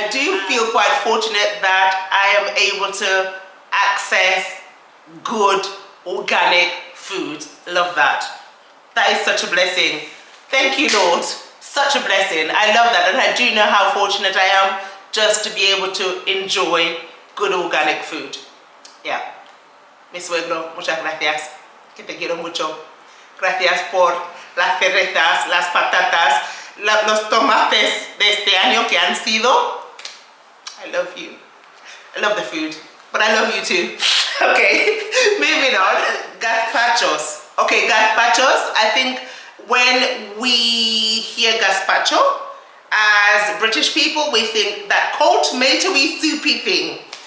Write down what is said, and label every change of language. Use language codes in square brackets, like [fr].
[en] I do feel quite fortunate that I am able to access good organic food. Love that. That is such a blessing. Thank you, Lord. Such a blessing. I love that, and I do know how fortunate I am just to be able to enjoy good organic food. Yeah. [es] Mi suegro, muchas gracias. Que te quiero mucho. Gracias por las cerezas, las patatas, los tomates de este año que han sido. [en] I love you. I love the food, but I love you too. Okay, moving on. Gazpachos. Okay, gazpachos. I think when we hear gazpacho, as British people, we think that cold tomatoey soupy thing.